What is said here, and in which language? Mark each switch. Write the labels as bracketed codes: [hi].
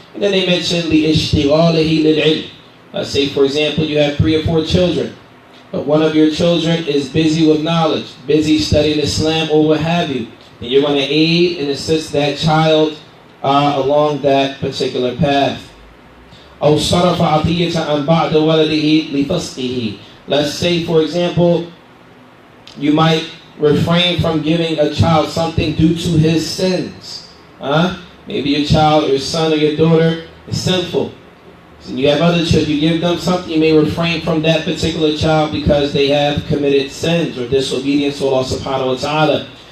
[en] And then they mention [ar] لِإِشْتِغَالِهِ لِلْعِلْمِ. [en] Let's say, for example, you have 3 or 4 children, but one of your children is busy with knowledge, busy studying Islam or what have you. And you're going to aid and assist that child along that particular path. [ar] أو صرف عطية عن بعض ولده لفسقه. [en] Let's say, for example, you might refrain from giving a child something due to his sins. Maybe your child or your son or your daughter is sinful. And you have other children, you give them something, you may refrain from that particular child because they have committed sins or disobedience to Allah subhanahu wa ta'ala.